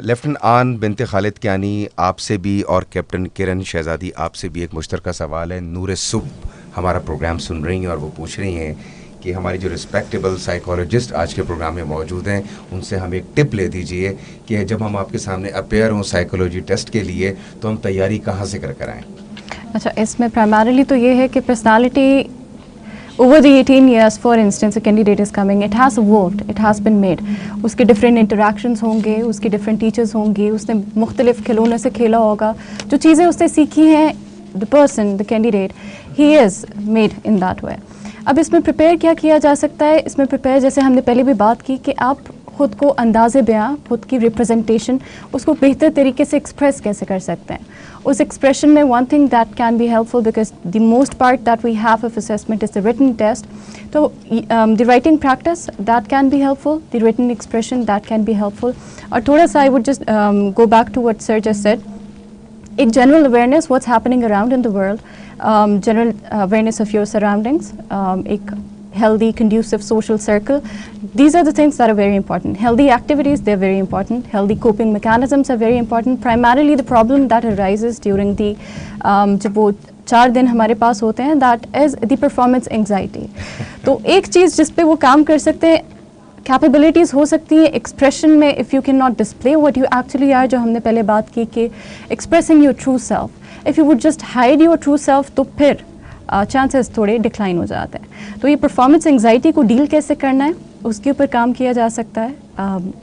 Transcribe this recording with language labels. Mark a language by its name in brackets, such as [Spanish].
[Urdu] Lieutenant آن بنت خالد کیانی, آپ سے بھی اور کیپٹن کرن شہزادی آپ سے بھی ایک مشترکہ سوال ہے. نور صبح ہمارا پروگرام سن رہی ہیں اور وہ پوچھ رہی ہیں کہ ہماری جو رسپیکٹیبل سائیکالوجسٹ آج کے پروگرام میں موجود ہیں ان سے ہم ایک ٹپ لے دیجئے کہ جب ہم آپ کے سامنے اپیئر ہوں سائیکالوجی ٹیسٹ کے لیے تو ہم تیاری کہاں سے کر آئیں؟ اچھا, اس میں پرائمرلی تو یہ ہے کہ personality [English] over the 18 years, for instance, a candidate is coming, it has evolved, it has been made. [Urdu] اس کے ڈفرینٹ انٹریکشنز ہوں گے, اس کے ڈفرینٹ ٹیچرز ہوں گے, اس نے مختلف کھلونے سے کھیلا ہوگا, جو چیزیں اس نے سیکھی ہیں, [English] the person, the candidate, he is made in that way. [Urdu] اب اس میں پریپیئر کیا کیا جا سکتا ہے؟ اس میں پریپیئر جیسے ہم نے پہلے بھی بات کی کہ آپ خود کو انداز بیاں, خود کی ریپرزنٹیشن, اس کو بہتر طریقے سے ایکسپریس کیسے کر سکتے ہیں. اس ایکسپریشن میں [English] One thing that can be helpful because the most part that we have of assessment is the written test. تو the writing practice that can be helpful, the written expression that can be helpful. [Urdu] اور تھوڑا سا [English] I would just go back to what sir just said, ایک general awareness what's happening around in the world, general awareness of your surroundings, ek healthy conducive social circle, these are the things that are very important. Healthy activities, they're very important. Healthy coping mechanisms are very important. Primarily the problem that arises during the [Urdu] jab wo 4 दिन ہمارے پاس ہوتے ہیں, [English] that is the performance anxiety. [Urdu] تو ایک چیز جس پہ وہ کام کر سکتے ہیں, کیپیبلٹیز ہو سکتی ہیں ایکسپریشن میں, [English] if you can not display what you actually are, [Urdu] جو ہم نے پہلے بات کی کہ expressing your true self. [English] if you would just hide your true self [Urdu] تو پھر چانسز تھوڑے ڈکلائن ہو جاتے ہیں. تو یہ پرفارمنس انگزائٹی کو ڈیل کیسے کرنا ہے اس کے اوپر کام کیا جا سکتا ہے.